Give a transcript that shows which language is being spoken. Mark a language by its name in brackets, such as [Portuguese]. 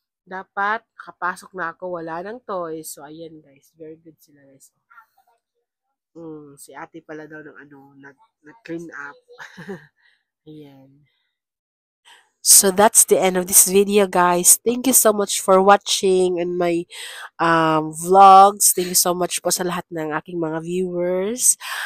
[Filipino] dapat kapasok na ako, wala ng toys. So, ayan guys, very good sila guys. Si ate pala daw ng nag-clean up. Ayan. [English] So, that's the end of this video, guys. Thank you so much for watching and my vlogs. [Filipino] Thank you so much po sa lahat ng aking mga viewers.